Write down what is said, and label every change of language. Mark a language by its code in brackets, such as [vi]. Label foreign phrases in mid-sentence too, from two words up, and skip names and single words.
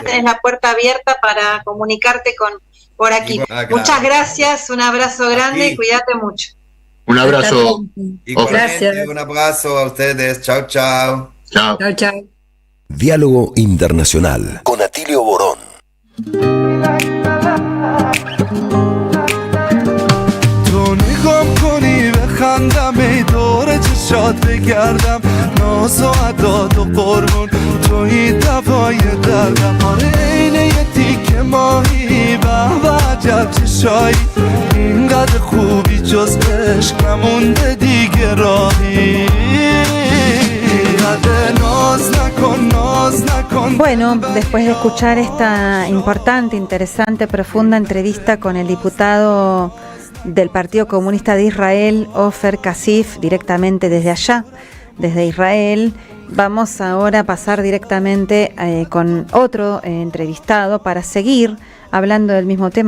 [es] Tenés la puerta abierta para comunicarte por aquí. Muchas gracias, un abrazo grande y cuídate mucho. Un abrazo. Gracias. Un abrazo a ustedes. Chao, chao. Chao. Chao, chao. Diálogo Internacional con Atilio Borón. [fa] تو نگام کنی بخندم ای دور چشات بگردم ناز و عداد و قربون توی دوای دردم آره عین یه تیکه ماهی به عجب چشایی اینقدر خوبی جز عشق نمونده دیگه راهی [es] Bueno, después de escuchar esta importante, interesante, profunda entrevista con el diputado del Partido Comunista de Israel, Ofer Kasif, directamente desde allá, desde Israel, vamos ahora a pasar directamente con otro entrevistado para seguir hablando del mismo tema.